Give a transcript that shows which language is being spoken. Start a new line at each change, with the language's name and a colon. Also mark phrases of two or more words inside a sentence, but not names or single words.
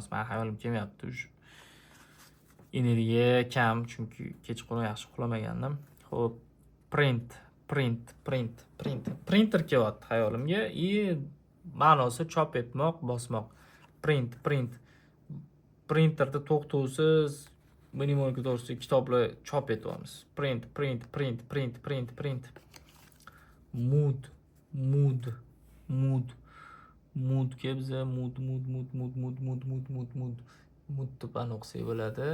Uzbek: Men xayolim kelmayapti. Energiya kam, chunki kechqurun yaxshi uxlamagandim.
English: Xo'p, print, print, print, print.
Uzbek: Printer kelyapti xayolimga. Ma'nosi chop etmoq, bosmoq.
English: Print, print.
Uzbek: Printerda to'xtovsiz minimum to'g'risida kitoblar chop etyapmiz.
English: Print, print, print, print, print, print. Mood, mood, mood.
Uzbek: Mood biza mood deb o'qisak bo'ladi.